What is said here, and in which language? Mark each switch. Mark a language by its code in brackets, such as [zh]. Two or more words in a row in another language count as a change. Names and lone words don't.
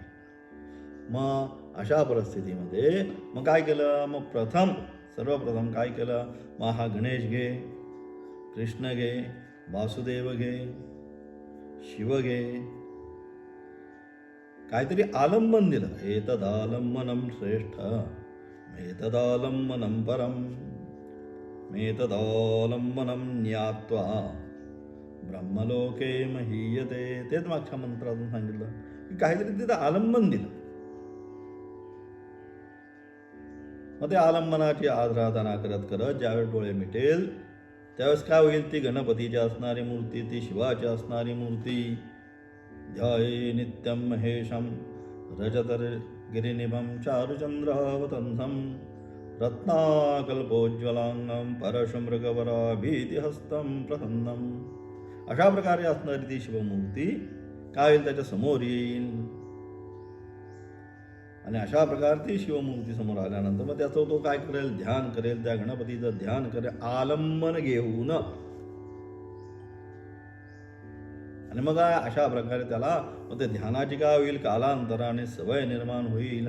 [mr] मग अशा परिस्थितीमध्ये मग काय केलं, मग सर्वप्रथम काय केलं, मग हा गणेश घे, कृष्ण घे, वासुदेव घे, शिव घे, काहीतरी आलंबन दिलं. [sa] एतदालंबनम श्रेष्ठ मेतदालंबनम परम मेतदालंबनम ज्ञात्वा ब्रह्मलोके महीयते. [mr] तेच मागच्या मंत्रातून सांगितलं की काहीतरी तिथं आलंबन दिलं. मग ते आलंबनाची आराधना करत करत ज्यावेळेस डोळे मिटेल त्यावेळेस काय होईल, ती गणपतीची असणारी मूर्ती, ती शिवाची असणारी मूर्ती, [sa] ध्याये नित्यं महेशं रजतर गिरिनिभं चारुचंद्रावतंसं रत्नाकल्पोज्ज्वलांगं परशुमृगवराभीतिहस्तं प्रसन्नम. [mr] अशा प्रकारे असणारी ती शिवमूर्ती काय होईल, त्याच्या समोर येईल. आणि अशा प्रकारे ती शिवमूर्ती समोर आल्यानंतर मग त्याचं तो काय करेल, ध्यान करेल, त्या गणपतीचं ध्यान करेल आलंबन घेऊन. आणि मग अशा प्रकारे त्याला मग ते ध्यानाची काय होईल, कालांतराने सवय निर्माण होईल.